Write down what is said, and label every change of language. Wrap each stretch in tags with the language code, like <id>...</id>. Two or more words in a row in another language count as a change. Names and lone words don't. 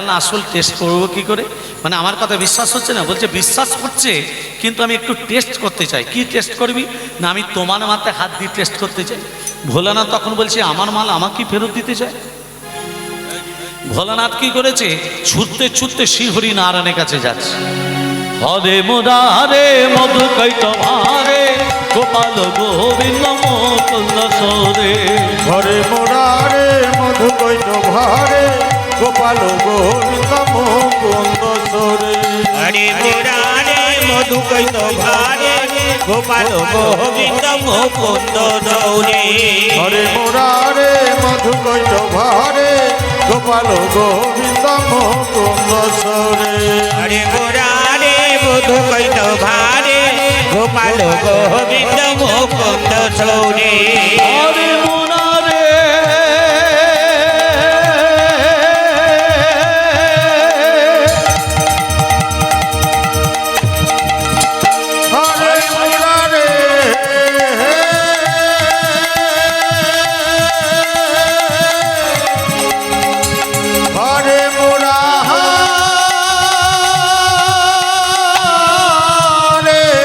<bn>না আসল টেস্ট করবো কি করে মানে আমার কথা বিশ্বাস হচ্ছে না বলছে বিশ্বাস হচ্ছে কিন্তু আমি একটু টেস্ট করতে চাই কি টেস্ট করবি না আমি তোমার মাথায় হাত দিয়ে টেস্ট করতে চাই ভোলানাথ তখন বলছে আমার মাল আমাকে ফেরত দিতে চায় ভোলানাথ কি করেছে ছুটতে ছুটতে শ্রীহরি নারায়ণের কাছে যাচ্ছে</bn> <sa>হরে মুরারে মধু কৈতভারে গোপাল গোবিন্দ মুকুন্দ সরে হরে মুরারে মধু কৈত ভারে গোপাল গোবিন্দ মুকুন্দ সরে हरे मुरारे मधु कैत भारे गोपाल गोविंद मुकुंद गौरे হরে মুরারে মধু কৈত ভারে গোপাল গোবিন্দ মুকুন্দ সরে हरे मुरारे मधु कैत भारे गोपाल गोविंद मुकुंद गौरे হরে মুরারে হরে মুরারে হরে মুরারে</sa>